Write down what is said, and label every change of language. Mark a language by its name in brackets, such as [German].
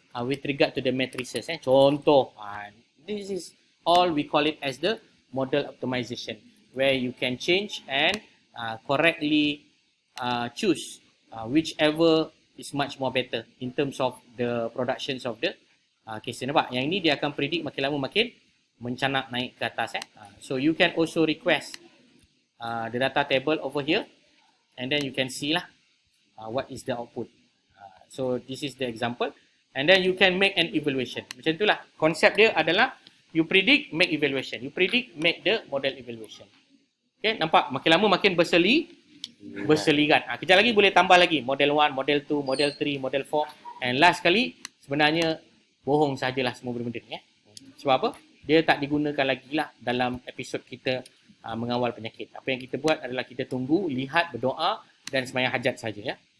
[English] With regard to the matrices. [Malay] Contoh, [English] this is all we call it as the model optimization, where you can change and correctly choose whichever is much more better in terms of the productions of the case. [Malay] Nampak? Yang ini dia akan predict makin lama makin mencanak naik ke atas. [English] So you can also request the data table over here, and then you can see lah what is the output. So this is the example. And then you can make an evaluation. [Malay] Macam itulah. Konsep dia adalah [English] you predict, make evaluation. You predict, make the model evaluation. [Malay] Okay, nampak? Makin lama makin berseliran. Kejap lagi boleh tambah lagi. Model 1, model 2, model 3, model 4. And last kali, sebenarnya bohong sajalah semua benda ni. Sebab apa? Dia tak digunakan lagi lah dalam episod kita mengawal penyakit. Apa yang kita buat adalah kita tunggu, lihat, berdoa dan sembahyang hajat saja.